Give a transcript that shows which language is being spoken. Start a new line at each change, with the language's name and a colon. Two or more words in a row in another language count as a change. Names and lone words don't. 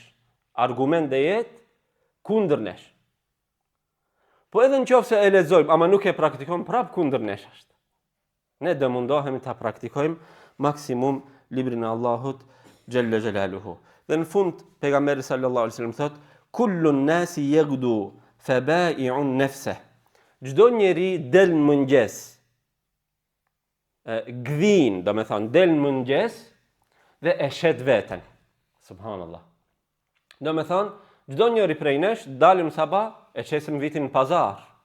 Albanian: Argument dhe jetë kundër nesh. Po edhe në qoftë se e lexojmë, ama nuk e praktikojmë, prap kundër nesh është. Ne do mundohemi ta praktikojmë maksimum librin e Allahut
Arabic: جل جلاله.
Albanian: Dhe në fund pejgamberi
Arabic: صلى الله عليه وسلم thot: "كل الناس يغدو فبائع نفسه."
Albanian: Çdo njeri del në mëngjes, gdhin, domethënë del në mëngjes dhe e shet veten. Subhanallah. Domethënë, çdo njeri prej nesh dalim sabah, e qesim vitin në pazar.